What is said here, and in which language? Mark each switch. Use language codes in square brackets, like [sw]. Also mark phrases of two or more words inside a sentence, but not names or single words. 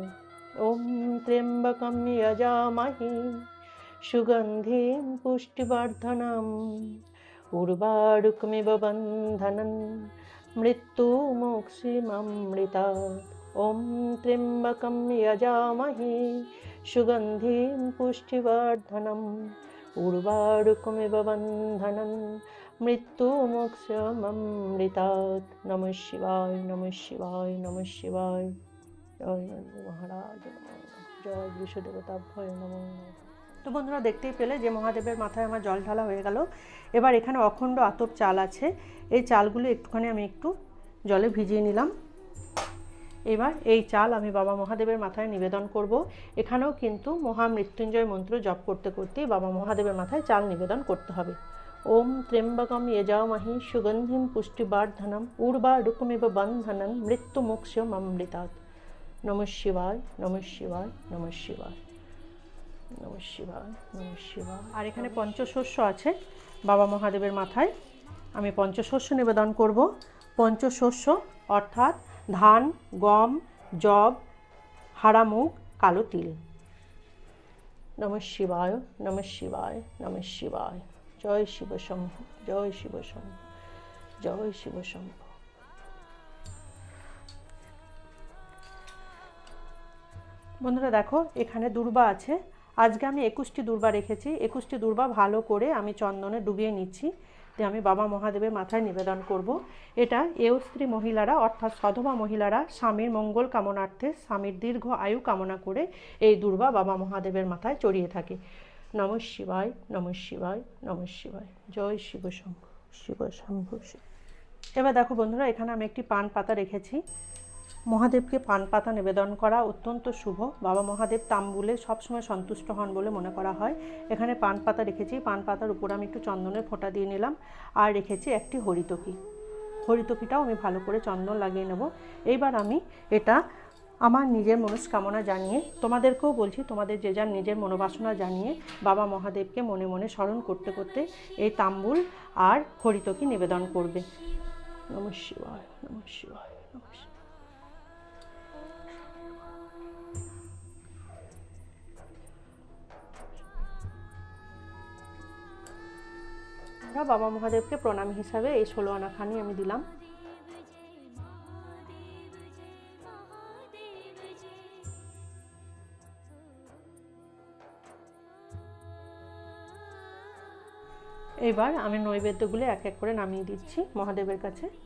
[sa] ওম ত্র্যম্বকম যজামহে সুগন্ধিম পুষ্টিবর্ধনম উর্বারুকমিব বন্ধনম মৃত্যুমোক্ষিমামৃতাৎ। ওম ত্র্যম্বকম যজামহে সুগন্ধিম পুষ্টিবর্ধনম উর্বারুকমিব বন্ধনম মৃত্যুমোক্ষিমামৃতাৎ। নমঃ শিবায়, নমঃ শিবায়, নমঃ শিবায়। জয় মহারাজ, জয় বিশ্বদেবতাভ্যয় নমঃ। [bn] তো বন্ধুরা, দেখতেই পেলে যে মহাদেবের মাথায় আমার জল ঢালা হয়ে গেল। এবার এখানে অখণ্ড আতপ চাল আছে, এই চালগুলো একটুখানি আমি একটু জলে ভিজিয়ে নিলাম। এবার এই চাল আমি বাবা মহাদেবের মাথায় নিবেদন করব। এখানেও কিন্তু মহামৃত্যুঞ্জয় মন্ত্র জপ করতে করতেই বাবা মহাদেবের মাথায় চাল নিবেদন করতে হবে। [sa] ওম ত্র্যম্বকম যজামহে সুগন্ধিম পুষ্টিবর্ধনম উর্বারুকমিব বন্ধনম মৃত্যুমোক্ষিমামৃতাৎ। নমঃ শিবায়, নমঃ শিবায়, নমঃ শিবায়, নমঃ শিবায়, নমঃ শিবায়। [bn] আর এখানে পঞ্চশস্য আছে বাবা মহাদেবের মাথায়, আমি পঞ্চশস্য নিবেদন করব। পঞ্চশস্য অর্থাৎ ধান, গম, যব, হাড়া মুগ, কালো তিল। [sa] নমঃ শিবায়, নমঃ শিবায়, নমঃ শিবায়। জয় শিব শম্ভু, জয় শিব শম্ভু, জয় শিব শম্ভু। [bn] বন্ধুরা দেখো, এখানে দূর্বা আছে। আজকে আমি 21টি দূর্বা রেখেছি। 21টি দূর্বা ভালো করে আমি চন্দনে ডুবিয়ে নিচ্ছি, দিয়ে আমি বাবা মহাদেবের মাথায় নিবেদন করব। এটা স্ত্রী মহিলারা অর্থাৎ সধবা মহিলারা স্বামীর মঙ্গল কামনার্থে, স্বামীর দীর্ঘ আয়ু কামনা করে এই দূর্বা বাবা মহাদেবের মাথায় চড়িয়ে থাকে। [sa] নমঃ শিবায়, নমঃ শিবায়, নমঃ শিবায়। জয় শিব শম্ভু, শিব শম্ভু। [bn] এবার দেখো বন্ধুরা, এখানে আমি একটি পান পাতা রেখেছি। মহাদেবকে পান পাতা নিবেদন করা অত্যন্ত শুভ। বাবা মহাদেব তাম্বুলে সবসময় সন্তুষ্ট হন বলে মনে করা হয়। এখানে পান পাতা রেখেছি, পান পাতার উপর আমি একটু চন্দনের ফোঁটা দিয়ে নিলাম। আর রেখেছি একটি হরিতকি। হরিতকিটাও আমি ভালো করে চন্দন লাগিয়ে নেব। এইবার আমি এটা আমার নিজের মনস্কামনা জানিয়ে, তোমাদেরকেও বলছি, তোমাদের যে যার নিজের মনোবাসনা জানিয়ে বাবা মহাদেবকে মনে মনে স্মরণ করতে করতে এই তাম্বুল আর হরিতকি নিবেদন করবে। [sa] নমঃ শিবায়, নমঃ শিবায়, নমঃ শিবায়। [bn] বাবা মহাদেবকে প্রণাম হিসাবে এই 16 আনাখানি আমি দিলাম। এবার আমি নৈবেদ্যগুলো এক এক করে নামিয়ে দিচ্ছি মহাদেবের কাছে।